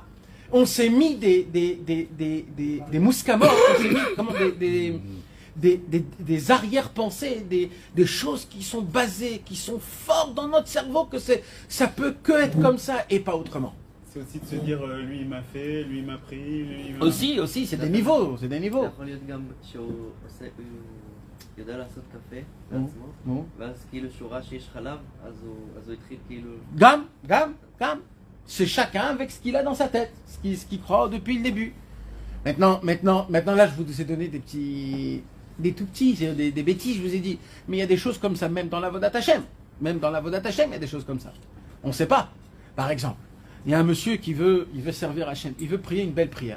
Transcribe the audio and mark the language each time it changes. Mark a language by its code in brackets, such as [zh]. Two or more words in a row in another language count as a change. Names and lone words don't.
[fr] On s'est mis des mouscamors, on s'est mis des arrière-pensées, des choses qui sont basées, qui sont fortes dans notre cerveau, que ça peut que être comme ça et pas autrement. C'est aussi de se dire, lui il m'a fait, lui il m'a pris, lui il m'a... Aussi, c'est des niveaux, c'est des niveaux. [he] יודע לעשות קפה בעצמו, ואז כאילו שהוא ראה שיש חלב, אז הוא התחיל כאילו... Gam. [fr] C'est chacun avec ce qu'il a dans sa tête, ce qu'il croit depuis le début. Maintenant, là, je vous ai donné des tout petits, des bêtises, je vous ai dit. Mais il y a des choses comme ça, même dans la [he] עבודת השם. [fr] Même dans la [he] עבודת השם, [fr] il y a des choses comme ça. On ne sait pas. Par exemple, il y a un monsieur il veut servir Hashem, il veut prier une belle prière.